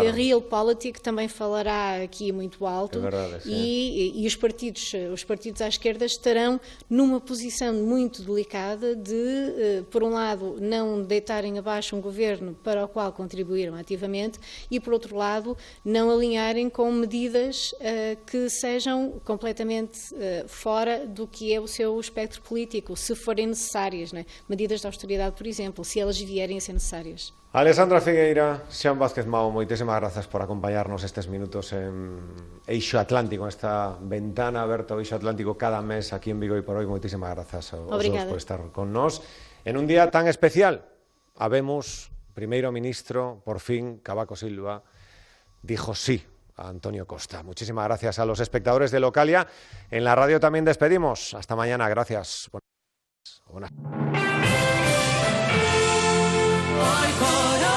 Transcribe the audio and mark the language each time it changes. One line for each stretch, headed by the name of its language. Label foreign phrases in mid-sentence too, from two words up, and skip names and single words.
Portuguese: Que a Realpolitik também falará aqui muito alto, é verdade, e os partidos à esquerda estarão numa posição muito delicada de, por um lado, não deitarem abaixo um governo para o qual contribuíram ativamente e, por outro lado, não alinharem com medidas que sejam completamente fora do que é o seu espectro político, se forem necessárias, né? Medidas de austeridade, por exemplo, se elas vierem a ser necessárias. Alessandra Figueira,
Galician: Sean Vázquez Mao, moitísimas grazas por acompañarnos estes minutos en Eixo Atlántico, esta ventana aberta ao Eixo Atlántico cada mes aquí en Vigo e por hoy. Moitísimas grazas aos dos por estar con nós. En un día tan especial, habemos primeiro ministro, por fin, Cavaco Silva,
Spanish: dijo sí a Antonio Costa. Muchísimas gracias a los espectadores de Localia. En la radio también despedimos. Hasta mañana. Gracias. Buenas.